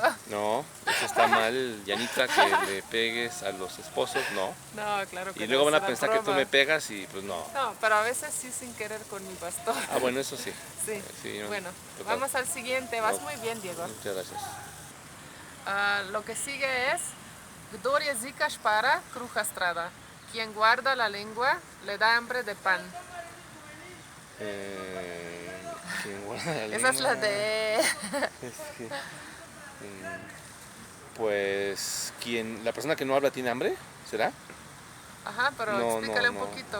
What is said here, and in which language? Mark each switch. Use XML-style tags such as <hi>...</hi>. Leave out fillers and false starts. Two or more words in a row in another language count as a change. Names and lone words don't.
<es>No, eso está mal, Yanita, que le pegues a los esposos, no. No, claro que no. Y luego van a es una pensar que tú broma. me pegas y pues no. No, pero a veces sí sin querer con mi bastón. Ah, bueno, eso sí. Sí. Sí, no, Bueno, total. vamos al siguiente. Vas No. muy bien, Diego. Muchas gracias. Lo que sigue es</es> <sl>Kdor jezika špara, kruha strada.</sl> <es>Quien guarda la lengua le da hambre de pan. ¿Quién guarda la Esa es la lengua? de... Es que, pues, la persona que no habla tiene hambre, ¿será? Ajá, pero explícale un poquito.</es>